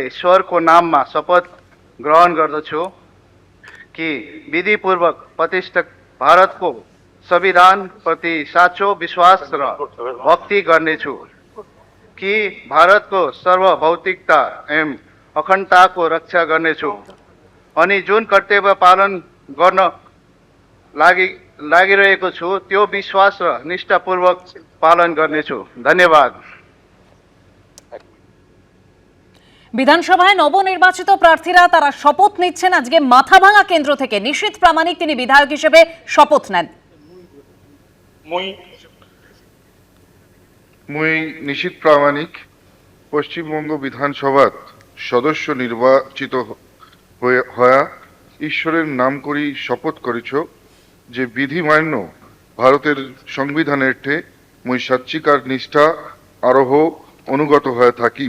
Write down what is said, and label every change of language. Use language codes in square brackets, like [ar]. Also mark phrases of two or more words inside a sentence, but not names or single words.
[ne] ईश्वरको नाममा शपथ ग्रहण गर्दछु कि विधिपूर्वक प्रतिष्ठित भारतको संविधान प्रति साँचो विश्वास र भक्ति गर्नेछु कि भारतको सार्वभौमिकता एवं अखण्डताको रक्षा गर्नेछु अनि जुन कर्तव्य पालन गर्न लागिरहेको छु त्यो विश्वास र निष्ठापूर्वक पालन गर्नेछु। धन्यवाद। [bn] বিধানসভায় নবনির্বাচিত প্রার্থীরা তারা শপথ নিচ্ছেন আজকে মাথাভাঙা কেন্দ্র থেকে। নিশীথ প্রামাণিক তিনি বিধায়ক হিসেবে শপথ নেন। [rkt] মুই নিশীথ প্রামাণিক পশ্চিমবঙ্গ বিধানসভার সদস্য নির্বাচিত হয়া ঈশ্বরের নাম করি শপথ করিছ যে বিধি মান্য ভারতের সংবিধানের ঠে মুই সচ্চিকার নিষ্ঠা আরোহ অনুগত হয়ে থাকি।